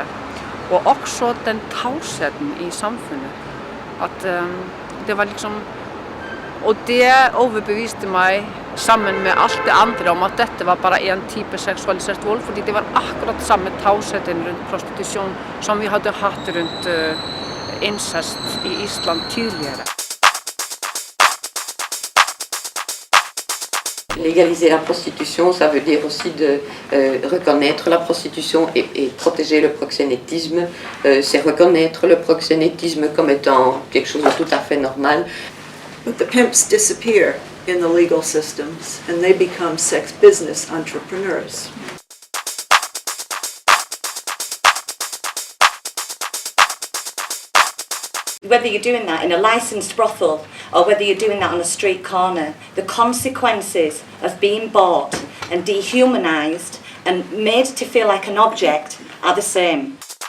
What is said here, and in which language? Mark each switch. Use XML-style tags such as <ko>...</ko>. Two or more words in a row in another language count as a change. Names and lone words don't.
<no>Og også den tausheten i samfunnet, at det var liksom, og det overbeviste meg sammen med alt det andre om at dette var bare en type seksualisert vold, fordi det var akkurat samme tausheten rundt prostitusjon som vi hadde hatt rundt incest i Island tidligere.</no> <fr>Légaliser la prostitution, ça veut dire aussi de reconnaître la prostitution et protéger le proxénétisme. C'est reconnaître le proxénétisme comme étant quelque chose de tout à fait normal.</fr> <en>But the pimps disappear in the legal systems and they become sex business entrepreneurs. Whether you're doing that in a licensed brothel or whether you're doing that on a street corner, the consequences of being bought and dehumanized and made to feel like an object are the same.</en>